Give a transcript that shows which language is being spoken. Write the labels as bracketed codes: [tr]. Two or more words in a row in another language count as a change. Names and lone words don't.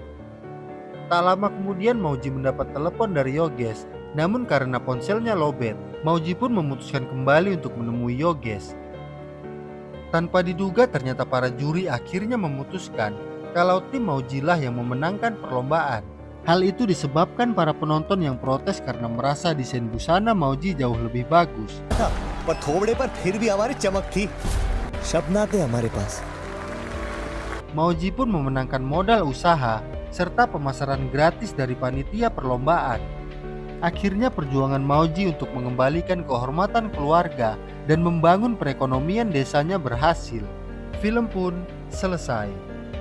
[id] Tak lama kemudian Mauji mendapat telepon dari Yogesh, namun karena ponselnya lowbat, Mauji pun memutuskan kembali untuk menemui Yogesh. Tanpa diduga ternyata para juri akhirnya memutuskan kalau tim Mauji lah yang memenangkan perlombaan. Hal itu disebabkan para penonton yang protes karena merasa desain busana Mauji jauh lebih bagus. [hi] पर थोबड़े पर फिर भी हमारी चमक थी सपना थे हमारे पास [id] Mauji pun memenangkan modal usaha serta pemasaran gratis dari panitia perlombaan. Akhirnya perjuangan Mauji untuk mengembalikan kehormatan keluarga dan membangun perekonomian desanya berhasil. Film pun selesai.